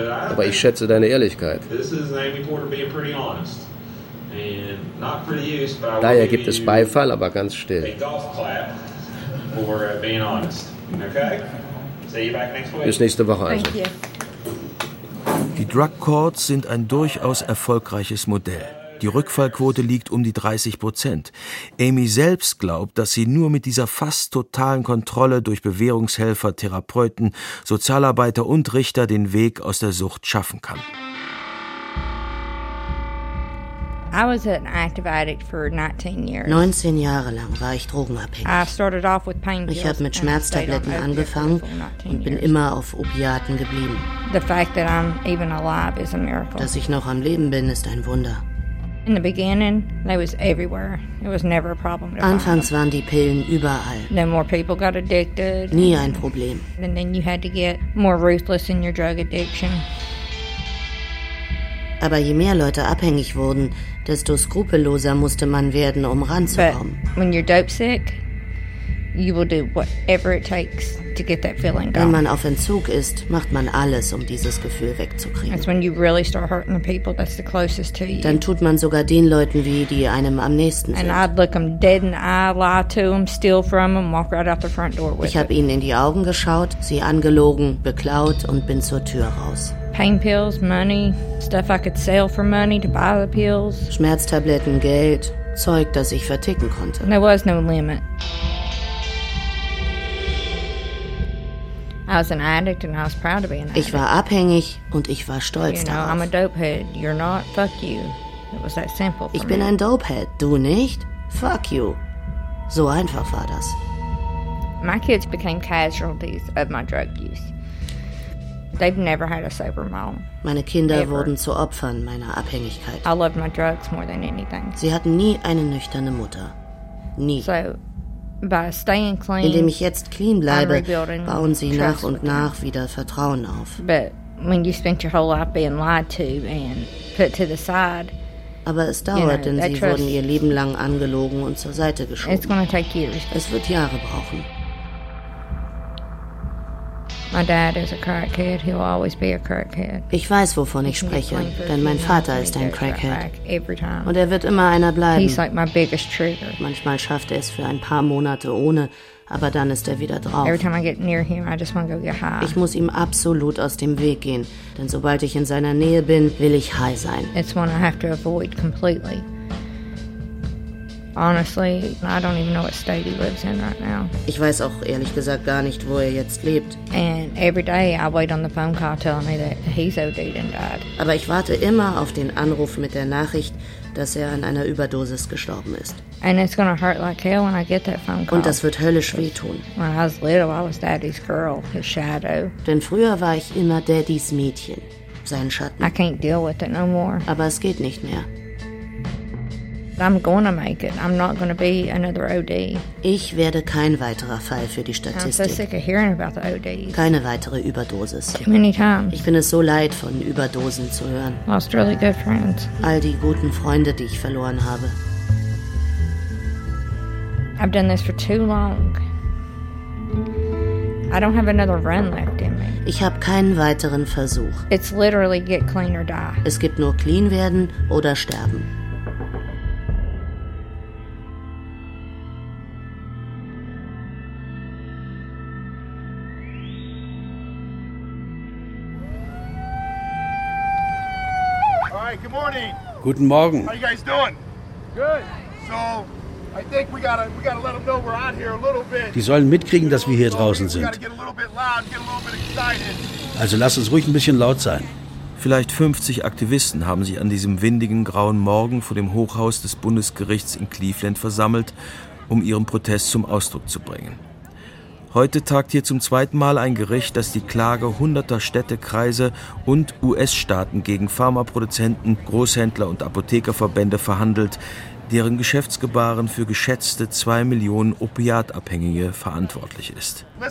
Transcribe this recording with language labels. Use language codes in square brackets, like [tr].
[de] Aber ich schätze deine Ehrlichkeit. Daher gibt es Beifall, aber ganz still. [en] For being honest. Okay. See you back next week. [de] Bis nächste Woche also. [en] Thank you. [de] Die Drug Courts sind ein durchaus erfolgreiches Modell. Die Rückfallquote liegt um die 30%. Amy selbst glaubt, dass sie nur mit dieser fast totalen Kontrolle durch Bewährungshelfer, Therapeuten, Sozialarbeiter und Richter den Weg aus der Sucht schaffen kann. [en] I was an active addict for 19 years. [de] 19 Jahre lang war ich drogenabhängig. Ich habe mit Schmerztabletten angefangen und bin immer auf Opiaten geblieben. [en] The fact that I'm even alive is a miracle. [de] Dass ich noch am Leben bin, ist ein Wunder. [en] In the beginning, they was everywhere. It was never a problem. [de] Anfangs waren die Pillen überall. [en] Then more people got addicted. [de] Nie ein Problem. [en] And then you had to get more ruthless in your drug addiction. [de] Aber je mehr Leute abhängig wurden, desto skrupelloser musste man werden, um ranzukommen. [en] When you're dope sick, you will do whatever it takes to get that feeling gone. [de] Wenn man auf Entzug ist, macht man alles, um dieses Gefühl wegzukriegen. [en] It's when you really start hurting the people that's the closest to you. [de] Dann tut man sogar den Leuten weh, die einem am nächsten sind. [en] And I'd look them dead in the eye, lie to them, steal from them, walk right out the front door with them. [de] Ich habe ihnen in die Augen geschaut, sie angelogen, beklaut und bin zur Tür raus. [en] Pain pills, money, stuff I could sell for money to buy the pills. [de] Schmerztabletten, Geld, Zeug, das ich verticken konnte. [en] There was no limit. I was an addict and I was proud to be an addict. [de] Ich war abhängig und ich war stolz darauf. [en] You know, I'm a dopehead. You're not. Fuck you. It was that simple. [de] Ich bin ein Dopehead. Du nicht? [en] Fuck you. [de] So einfach war das. [en] My kids became casualties of my drug use. They've never had a sober mom. [de] Meine Kinder [en] ever. [de] Wurden zu Opfern meiner Abhängigkeit. [en] I loved my drugs more than anything. [de] Sie hatten nie eine nüchterne Mutter. Nie. [en] So, by staying clean, [de] indem ich jetzt clean bleibe, bauen sie nach und nach wieder Vertrauen auf. [en] But when you spent your whole life being lied to and put to the side, [de] aber es dauert, [en] you know, [de] denn sie wurden ihr Leben lang angelogen und zur Seite geschoben. [en] It's gonna take years. [de] Es wird Jahre brauchen. [en] My dad is a crackhead. He'll always be a crackhead. [de] Ich weiß, wovon ich spreche, denn mein Vater ist ein Crackhead. [en] Every time. [de] Und er wird immer einer bleiben. [en] He's like my biggest trigger. [de] Manchmal schafft er es für ein paar Monate ohne, aber dann ist er wieder drauf. [en] Every time I get near him, I just want to go get high. [de] Ich muss ihm absolut aus dem Weg gehen, denn sobald ich in seiner Nähe bin, will ich high sein. [en] It's one I have to avoid completely. Honestly, I don't even know what state he lives in right now. [de] Ich weiß auch ehrlich gesagt gar nicht, wo er jetzt lebt. [en] And every day I wait on the phone call telling me that he's OD'd and died. [de] Aber ich warte immer auf den Anruf mit der Nachricht, dass er an einer Überdosis gestorben ist. [en] And it's gonna hurt like hell when I get that phone call. [de] Und das wird höllisch wehtun. [en] When I was little, I was daddy's girl, his shadow. [de] Denn früher war ich immer daddy's Mädchen, sein Schatten. [en] I can't deal with it no more. [de] Aber es geht nicht mehr. [en] I'm gonna make it. I'm not gonna be another OD. [de] Ich werde kein weiterer Fall für die Statistik. [en] I'm so sick of hearing about the ODs. [de] Keine weitere Überdosis. [en] Too many times. [de] Ich bin es so leid, von Überdosen zu hören. [en] Lost really good friends. [de] All die guten Freunde, die ich verloren habe. [en] I've done this for too long. I don't have another run left in me. [de] Ich habe keinen weiteren Versuch. [en] It's literally get clean or die. [de] Es gibt nur clean werden oder sterben. Guten Morgen. [en] How you guys doing? Good. So, I think we gotta let them know we're out here a little bit. [de] Die sollen mitkriegen, dass wir hier draußen sind. [en] We gotta get a little bit loud, get a little bit excited. [de] Also lass uns ruhig ein bisschen laut sein. Vielleicht 50 Aktivisten haben sich an diesem windigen, grauen Morgen vor dem Hochhaus des Bundesgerichts in Cleveland versammelt, um ihren Protest zum Ausdruck zu bringen. Heute tagt hier zum zweiten Mal ein Gericht, das die Klage hunderter Städte, Kreise und US-Staaten gegen Pharmaproduzenten, Großhändler und Apothekerverbände verhandelt, deren Geschäftsgebaren für geschätzte 2 Millionen Opiatabhängige verantwortlich ist.